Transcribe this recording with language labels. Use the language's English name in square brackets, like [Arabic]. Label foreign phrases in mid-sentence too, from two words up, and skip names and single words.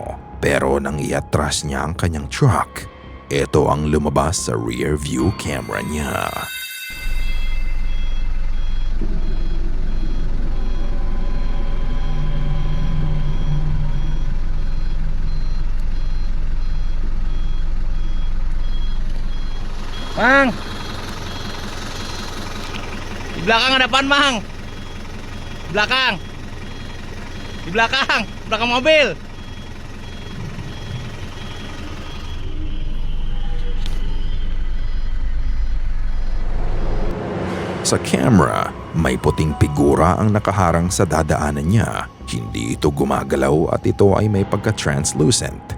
[Filipino] Pero nang iatras niya ang kanyang truck, ito ang lumabas sa [English] rear view camera [Filipino] niya. [Indonesian] Mang! Di belakang ada apaan, Mang? Di belakang. Di belakang. Belakang mobil. [Filipino] Sa camera, may puting figura ang nakaharang sa dadaanan niya. Hindi ito gumagalaw at ito ay may pagka-translucent.